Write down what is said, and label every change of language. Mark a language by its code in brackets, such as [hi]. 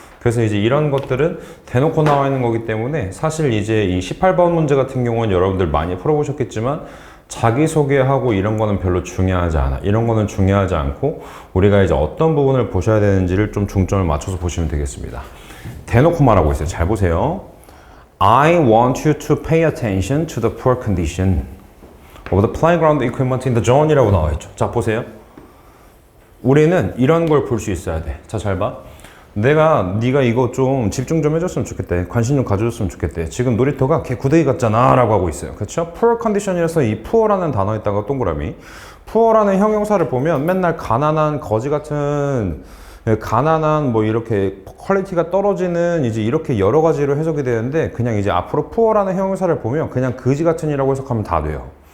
[ko] 그래서 이제 이런 것들은 대놓고 나와 있는 거기 때문에 사실 이제 이 18번 문제 같은 경우는 여러분들 많이 풀어보셨겠지만 자기소개하고 이런 거는 별로 중요하지 않아. 이런 거는 중요하지 않고 우리가 이제 어떤 부분을 보셔야 되는지를 좀 중점을 맞춰서 보시면 되겠습니다. 대놓고 말하고 있어요. 잘 보세요. [en] I want you to pay attention to the poor condition of the playground equipment in the zone [ko] 이라고 나와 있죠. 자, 보세요. 우리는 이런 걸 볼 수 있어야 돼. 자, 잘 봐. 네가 이거 좀 집중 좀 해줬으면 좋겠대. 관심 좀 가져줬으면 좋겠대. 지금 놀이터가 걔 구데기 같잖아 라고 하고 있어요. 그렇죠? [en] poor condition [ko] 이라서 이 poor라는 단어에다가 동그라미. poor라는 형용사를 보면 맨날 가난한 거지 같은 가난한 뭐 이렇게 퀄리티가 떨어지는 이제 이렇게 여러 가지로 해석이 되는데 그냥 이제 앞으로 poor라는 형용사를 보면 그냥 그지 같은이라고 해석하면 다 돼요.